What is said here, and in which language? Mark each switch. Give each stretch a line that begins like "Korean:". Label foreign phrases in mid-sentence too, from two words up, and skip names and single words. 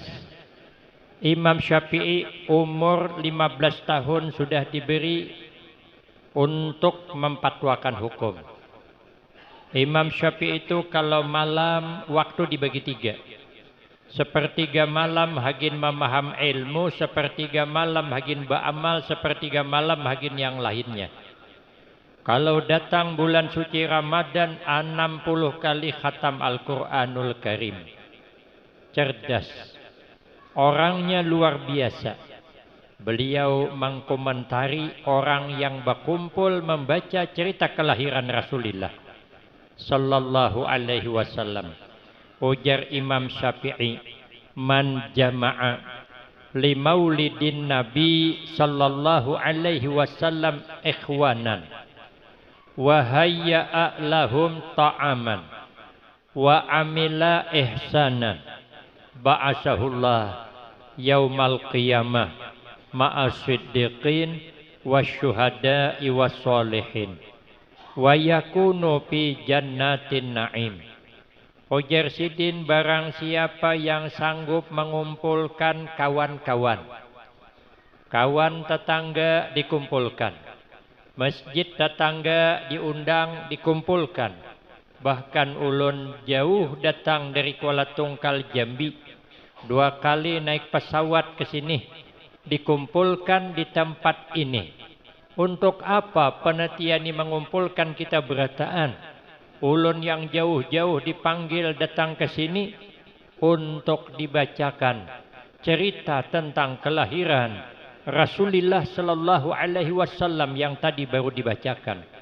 Indonesian: Imam Syafi'i umur 15 tahun sudah diberi untuk memfatwakan hukum. Imam Syafi'i itu kalau malam waktu dibagi 3. Sepertiga malam hagin memaham ilmu, sepertiga malam hagin beramal, sepertiga malam hagin yang lainnya. Kalau datang bulan suci Ramadan 60 kali khatam Al-Quranul Karim. Cerdas. Orangnya luar biasa. Beliau mengkomentari orang yang berkumpul membaca cerita kelahiran Rasulullah
Arabic: صلى الله عليه وسلم.
Indonesian: Ujar Imam Syafi'i,
Arabic: من جمع لمولد النبي صلى الله عليه وسلم إخوانا وهيأ لهم طعاما وعمل إحسانا بعثه الله يوم القيامة مع الصديقين والشهداء والصالحين ويكون في جنات النعيم.
Indonesian: Ujar Sidin, barang siapa yang sanggup mengumpulkan kawan-kawan, kawan tetangga dikumpulkan, masjid tetangga diundang dikumpulkan, bahkan ulun jauh datang dari Kuala Tungkal Jambi, 2 kali naik pesawat ke sini, dikumpulkan di tempat ini. Untuk apa penatian ini mengumpulkan kita berataan? Ulun yang jauh-jauh dipanggil datang ke sini untuk dibacakan cerita tentang kelahiran Rasulullah
Arabic: صلى الله عليه وسلم
Indonesian: yang tadi baru dibacakan.